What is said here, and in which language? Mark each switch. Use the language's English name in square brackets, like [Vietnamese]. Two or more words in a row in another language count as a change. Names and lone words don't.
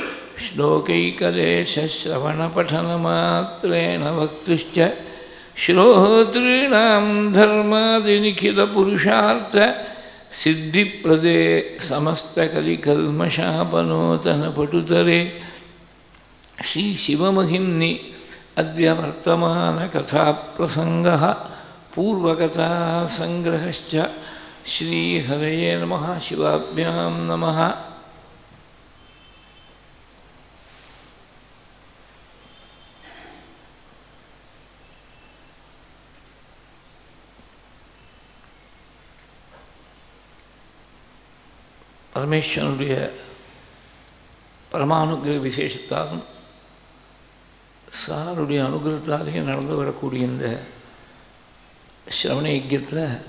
[Sanskrit] श्लोकैकदेशश्रवणपठनमात्रेण वक्तुश्च श्रोतॄणां धर्मादिनिखिलपुरुषार्थ सिद्धिप्रदे समस्तकलिकल्मषापनोतनपटुतरे श्रीशिवमहिम्नि अद्य वर्तमानकथाप्रसङ्गः पूर्वकथासङ्ग्रहश्च। श्रीहरये नमः। शिवाभ्यां नमः। [Tamil] பரமேஸ்வரனுடைய பரமானுகிரக விசேஷத்தாலும் சாருடைய அனுகிரகத்தாலேயும் நடந்து வரக்கூடிய இந்த சிரவண யஜ்யத்தில்